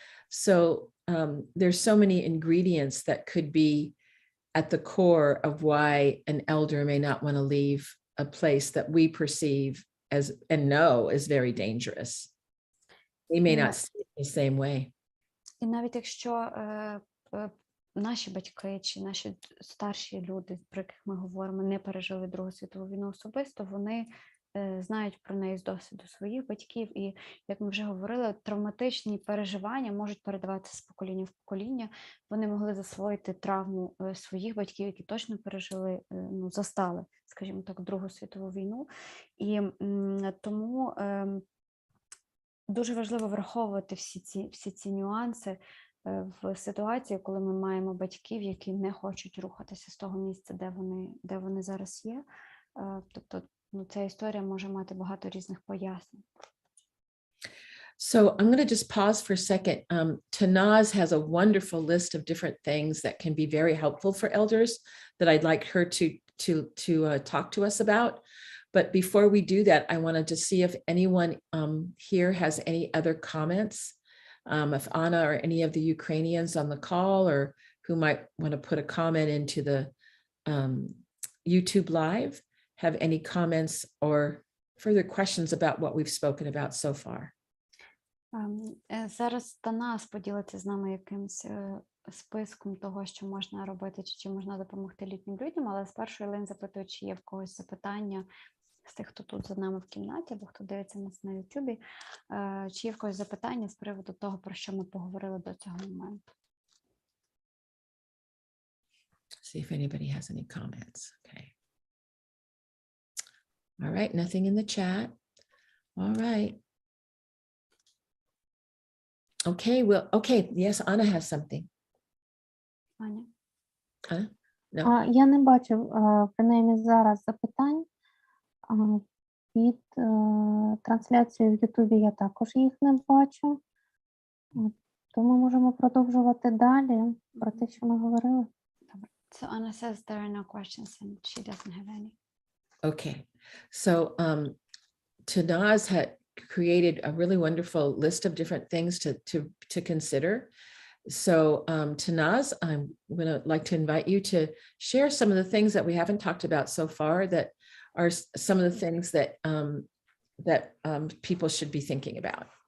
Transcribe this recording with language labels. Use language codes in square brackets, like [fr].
[en] So there's so many ingredients that could be at the core of why an elder may not want to leave a place that we perceive as and know is very dangerous. They may not see it the same way. [uk] І навіть якщо наші батьки чи наші старші люди, про яких ми говоримо, не пережили Другу світову війну особисто, вони знають про неї з досвіду своїх батьків. І, як ми вже говорили, травматичні переживання можуть передаватися з покоління в покоління. Вони могли засвоїти травму своїх батьків, які точно пережили, застали, скажімо так, Другу світову війну. І тому дуже важливо враховувати всі ці нюанси в ситуації, коли ми маємо батьків, які не хочуть рухатися з того місця, де вони зараз є. Тобто, ця історія може мати багато різних пояснень. [en] So I'm going to just pause for a second. Tanaz has a wonderful list of different things that can be very helpful for elders that I'd like her to talk to us about. But before we do that, I wanted to see if anyone here has any other comments. If Anna or any of the Ukrainians on the call, or who might want to put a comment into YouTube Live have any comments or further questions about what we've spoken about so far? [uk] Зараз Танас поділиться з нами якимсь списком того, що можна робити, чи можна допомогти літнім людям, але спершу Єлен запитує, чи є в когось запитання з тих, хто тут за нами в кімнаті, або хто дивиться нас на Ютубі, чи є в когось запитання з приводу того, про що ми поговорили до цього моменту. [en] See if anybody has any comments. Okay. All right, nothing in the chat. All right. Okay, well, okay, yes, Anna has something. [uk] Аня? [en] Anna? No. [uk] Я не бачу, принаймні зараз, запитань. Під трансляцією в Ютубі я також їх не бачу. Тому можемо продовжувати далі про те, що ми говорили. [en] So Anna says there are no questions and she doesn't have any. Okay, so Tanaz had created a really wonderful list of different things to consider. So Tanaz, I'm going to like to invite you to share some of the things that we haven't talked about so far that are some of the things that people should be thinking about.